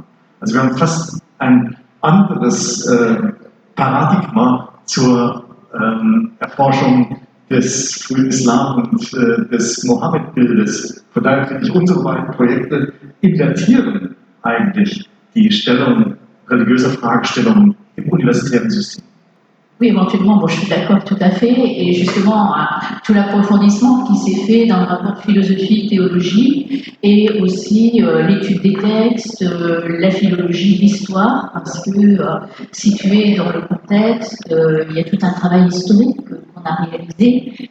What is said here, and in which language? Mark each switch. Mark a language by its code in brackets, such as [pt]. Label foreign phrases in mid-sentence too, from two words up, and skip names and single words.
[de] Also wir haben fast ein anderes Paradigma zur Erforschung des frühen Islam und des Mohammed-Bildes. Von daher finde ich, unsere beiden Projekte invertieren eigentlich die Stellung religiöser Fragestellungen im universitären System. [fr] Oui, éventuellement, bon, je suis d'accord tout à fait. Et justement, tout l'approfondissement qui s'est fait dans le rapport philosophie-théologie et aussi l'étude des textes, la philologie, l'histoire, parce que situé dans le contexte, il y a tout un travail historique qu'on a réalisé.